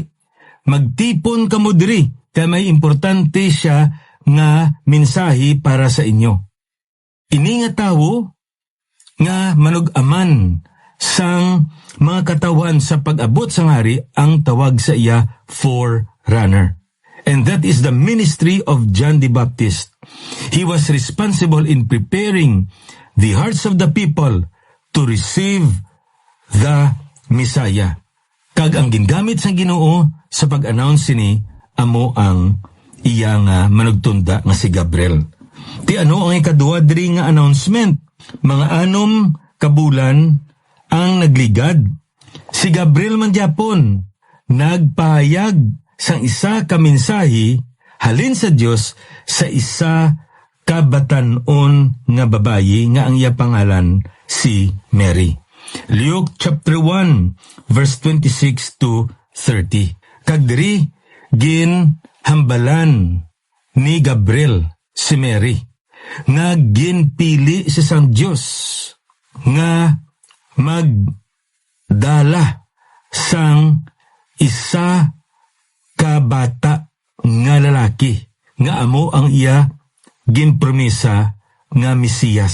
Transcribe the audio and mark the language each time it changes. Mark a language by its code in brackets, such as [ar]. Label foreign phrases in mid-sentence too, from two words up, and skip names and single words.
[hil] Magtipon kamo diri kay may importante siya nga mensahe para sa inyo. Ini nga tawo nga manug-aman sang mga katawan sa pag-abot sang hari ang tawag sa iya forerunner. [en] And that is the ministry of John the Baptist. He was responsible in preparing the hearts of the people to receive the Messiah. [hil] Kag ang gingamit sa Ginoo sa pag-announce ni amo ang iya nga manugtunda nga si Gabriel. Ti ano ang ikaduha diri nga announcement? Mga 6 kabulan ang nagligad. Si Gabriel man gyapon nagpahayag sang isa ka mensahe halin sa Dios sa isa ka batan-on nga babayi nga ang iya pangalan si Mary. [en] Luke chapter 1 verse 26 to 30. [hil] Kag diri ginhambalan ni Gabriel si Mary nga ginpili sa sang Dios nga magdala sang isa ka bata nga lalaki nga amo ang iya ginpromisa nga Mesiyas.